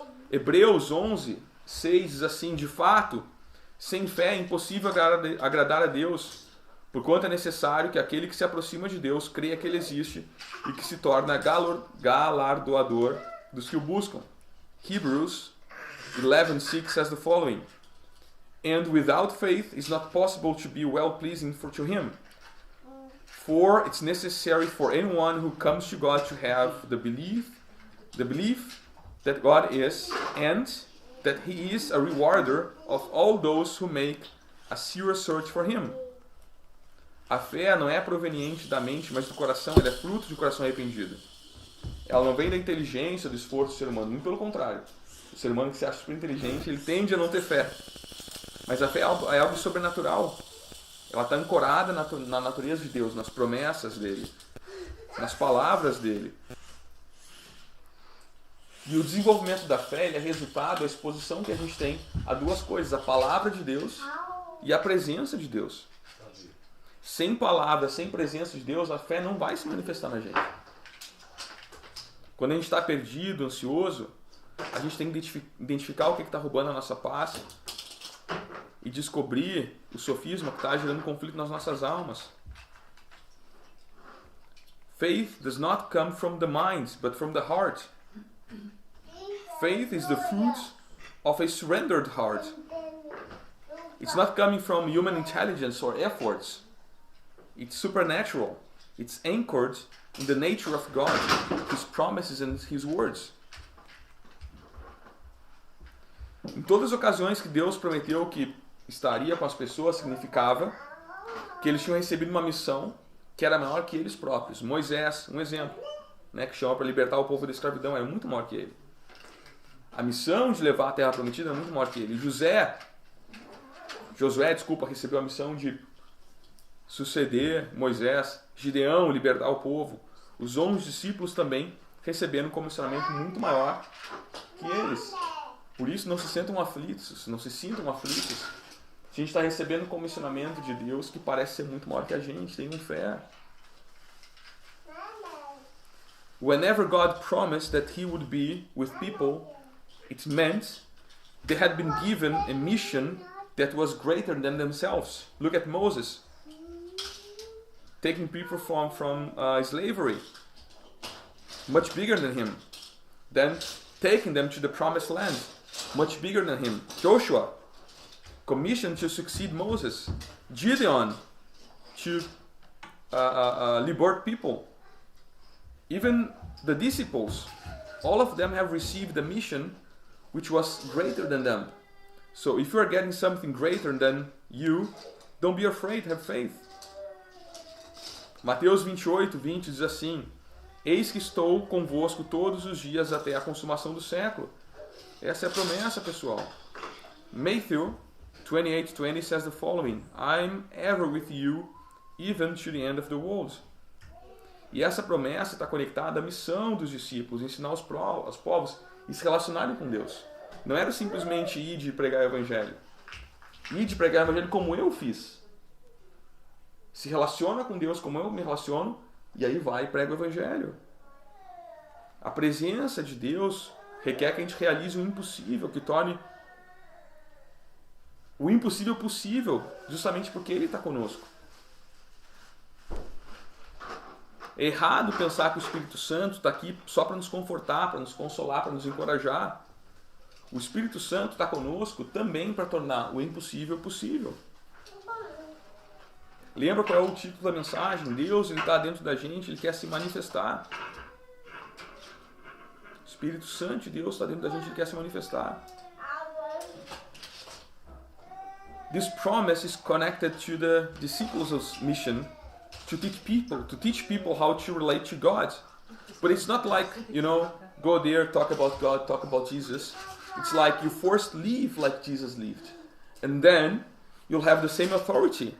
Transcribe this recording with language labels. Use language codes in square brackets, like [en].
[pt] Hebreus 11:6 diz assim: de fato, sem fé é impossível agradar a Deus, porquanto é necessário que aquele que se aproxima de Deus creia que Ele existe e que se torna galardoador dos que o buscam. [en] Hebrews 11:6 says the following: And without faith it is not possible to be well-pleasing to Him. For it's necessary for anyone who comes to God to have the belief that God is, and that He is a rewarder of all those who make a serious search for Him. [pt] A fé não é proveniente da mente, mas do coração. Ela é fruto de um coração arrependido. Ela não vem da inteligência, do esforço do ser humano. Muito pelo contrário. O ser humano que se acha super inteligente, ele tende a não ter fé. Mas a fé é algo sobrenatural. Ela está ancorada na natureza de Deus, nas promessas dele, nas palavras dele. E o desenvolvimento da fé ele é resultado da exposição que a gente tem a duas coisas: a palavra de Deus e a presença de Deus. Sem palavra, sem presença de Deus, a fé não vai se manifestar na gente. Quando a gente está perdido, ansioso, a gente tem que identificar o que está roubando a nossa paz e descobrir o sofisma que está gerando conflito nas nossas almas. [en] Faith does not come from the mind, but from the heart. Faith is the fruit of a surrendered heart. It's not coming from human intelligence or efforts. It's supernatural. It's anchored in the nature of God, His promises and His words. [pt] Em todas as ocasiões que Deus prometeu que estaria com as pessoas, significava que eles tinham recebido uma missão que era maior que eles próprios. Moisés, um exemplo, né, que chama para libertar o povo da escravidão, era muito maior que ele. A missão de levar a terra prometida era muito maior que ele. Josué, recebeu a missão de suceder Moisés. Gideão, libertar o povo. Os 11 discípulos também receberam um comissionamento muito maior que eles. Por isso não se sintam aflitos, A gente está recebendo um comissionamento de Deus que parece ser muito maior que a gente. Tenham fé. [en] Whenever God promised that He would be with people, it meant they had been given a mission that was greater than themselves. Look at Moses, taking people from slavery, much bigger than him. Then taking them to the promised land, much bigger than him. Joshua, commissioned to succeed Moses. Gideon, to liberate people. Even the disciples, all of them have received a mission which was greater than them. So if you are getting something greater than you, don't be afraid, have faith. [pt] Mateus 28:20 diz assim: Eis que estou convosco todos os dias até a consumação do século. Essa é a promessa, pessoal. [en] Matthew 28:20 says the following: I'm ever with you, even to the end of the world. [pt] E essa promessa está conectada à missão dos discípulos, ensinar os povos e se relacionarem com Deus. Não era simplesmente ir de pregar o evangelho. Ir de pregar o evangelho como eu fiz. Se relaciona com Deus como eu me relaciono, e aí vai e prega o evangelho. A presença de Deus requer que a gente realize o impossível, que torne o impossível possível, justamente porque Ele está conosco. É errado pensar que o Espírito Santo está aqui só para nos confortar, para nos consolar, para nos encorajar. O Espírito Santo está conosco também para tornar o impossível possível. Lembra qual é o título da mensagem? Deus, Ele está dentro da gente, Ele quer se manifestar. O Espírito Santo de Deus está dentro da gente, Ele quer se manifestar. [en] This promise is connected to the disciples' mission to teach people how to relate to God. But it's not like, go there, talk about God, talk about Jesus. It's like you first live like Jesus lived. And then you'll have the same authority.